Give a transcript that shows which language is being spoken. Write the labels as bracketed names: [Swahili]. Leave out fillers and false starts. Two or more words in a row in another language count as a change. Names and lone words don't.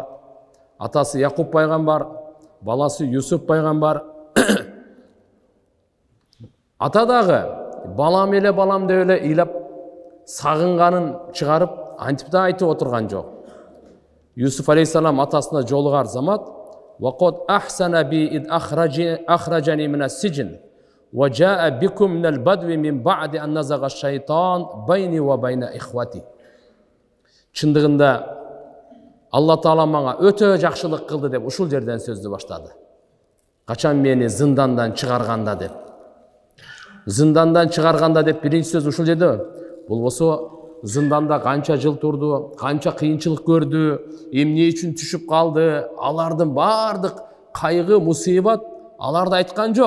[Kyrgyz] Атасы Якуб пайгамбар, баласы Юсуф пайгамбар. Ата дагы балам эле балам деп эле ыйлап сагынганын чыгарып антип да айтып отурган жок. Юсуф алейхиссалам атасына жолугар замат: [Arabic] "وقد أحسن بي إذ أخرجني من السجن وَجَاءَ بِكُمْ مِنَ الْبَدْوِ مِنْ بَعْدِ أَنْ نَزَغَ الشَّيْطَانُ بَيْنِي وَبَيْنَ إِخْوَتِي. [Kyrgyz] Чындыгында Алла Таала мага өтө жакшылык кылды деп ушул жерден сөздү баштады. Качан мени зындандан чыгарганда деп. Зындандан чыгарганда деп биринчи сөз ушул жерде. Болбосо зынданда канча жыл турду, канча кыйынчылык көрдү, эмне үчүн түшүп калды, алардын бардык кайгы, мусибат аларды айткан жок.